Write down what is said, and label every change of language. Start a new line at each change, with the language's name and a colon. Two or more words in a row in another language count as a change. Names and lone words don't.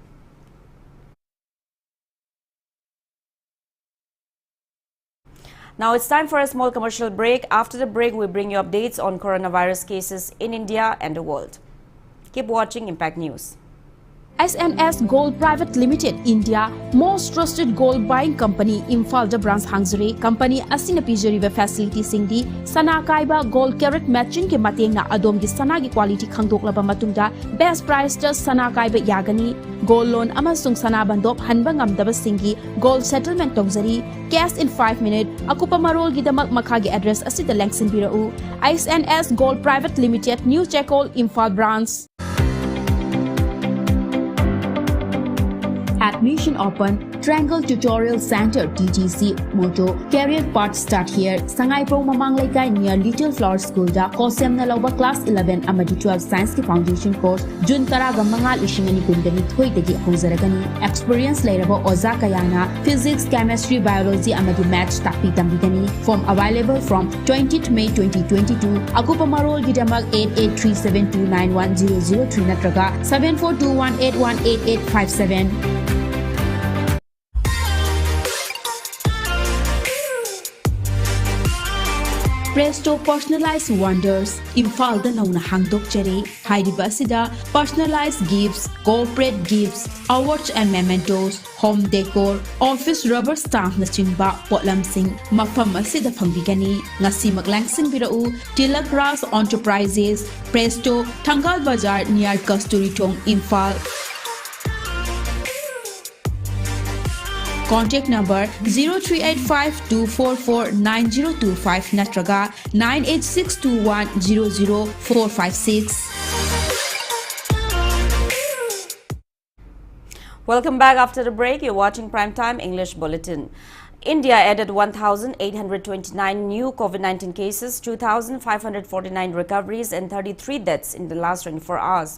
English: Now it's time for a small commercial break. After the break, we bring you updates on coronavirus cases in India and the world. Keep watching Impact News.
Manipuri: SNS Gold Private Limited
English: India most trusted gold buying company Imphal branch
Manipuri: hangzuri company asina pijariba facility singdi sana kaiba
English: gold carat matching
Manipuri: ke matengna adom gi sana gi quality khangdoklaba matungda
English: best price
Manipuri: ta sana kaiba yagani
English: gold loan
Manipuri: amasung sana bandop hanba ngamdaba singi
English: gold settlement
Manipuri: tongzari
English: cash in 5 minutes
Manipuri: akupa marol gi damak makha gi address asida lengsin birau SNS Gold Private Limited New Chekol Imphal branch.
English: Admission open. Triangle Tutorial Center TTC Moto Career Path start here.
Manipuri: Sangai Pro Mamang Laikai near Little Flower School da Kosem na Lauba Class 11 amadi 12 Science ki
English: Foundation course
Manipuri: Jun Taraga Mangal Ishingani Kundani Thoi Dagi Hongzaragani Experience Lairabo Oza Kayana Physics, Chemistry, Biology amadi Maths Takpi Tambigani.
English: Form available from 20th May 2022.
Manipuri: Akupa Marol Gidamak 8837291003 Natraga 7421818857. Presto Personalized Wonders Imphal da nauna hangdok jare hairiba asida
English: personalized gifts, corporate gifts, awards and mementos, home decor, office rubber stamp
Manipuri: na chingba potlam sing mafam asida phangbigani ngasi maglangsing birau Tilak Ras Enterprises Presto Thangal Bazar near Kasturi Thong Imphal.
English: Contact number 0385-244-9025 Natraga 98621-00456. Welcome back after the break. You're watching Primetime English Bulletin. India added 1,829 new COVID-19 cases, 2,549 recoveries and 33 deaths in the last 24 hours.